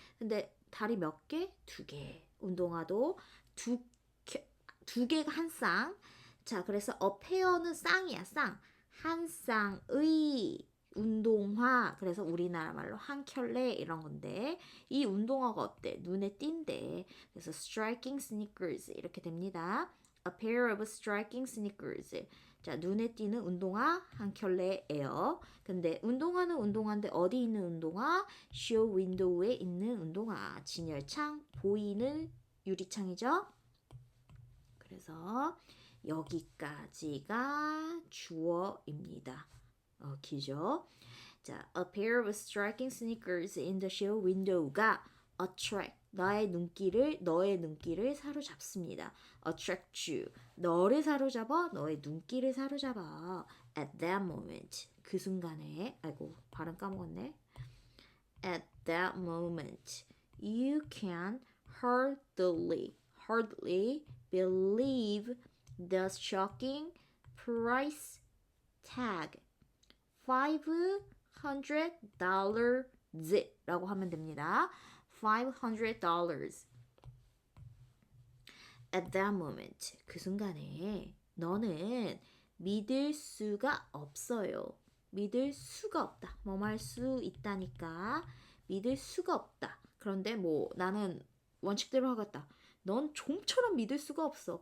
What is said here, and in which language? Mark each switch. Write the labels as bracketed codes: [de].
[ko] 근데 다리 몇 개? 2개. 운동화도 두 개가 한 쌍. 자, 그래서 a pair는 쌍이야, 쌍. 한 쌍의 운동화. 그래서 우리나라 말로 한 켤레 이런 건데 이 운동화가 어때? 눈에 띈대. 그래서 striking sneakers 이렇게 됩니다. [en] A pair of striking sneakers. [ko] 자, 눈에 띄는 운동화 한 켤레예요. 근데 운동화는 운동화인데 어디 있는 운동화? 쇼 윈도우에 있는 운동화. 진열창, 보이는 유리창이죠. 그래서 여기까지가 주어입니다. 기죠. [en] 자, a pair of striking sneakers in the show window가 attract [ko] 너의 눈길을 사로잡습니다. [en] attract you [ko] 너를 사로잡아 너의 눈길을 사로잡아 [en] at that moment [ko] 그 순간에 발음 까먹었네. [en] at that moment you can hardly believe the shocking price tag $500라고 [ko] 하면 됩니다. $500 [en] at that moment [ko] 그 순간에 너는 믿을 수가 없어요. 믿을 수가 없다. 뭐할 수 있다니까 믿을 수가 없다. 그런데 나는 원칙대로 하겠다. 넌 좀처럼 믿을 수가 없어.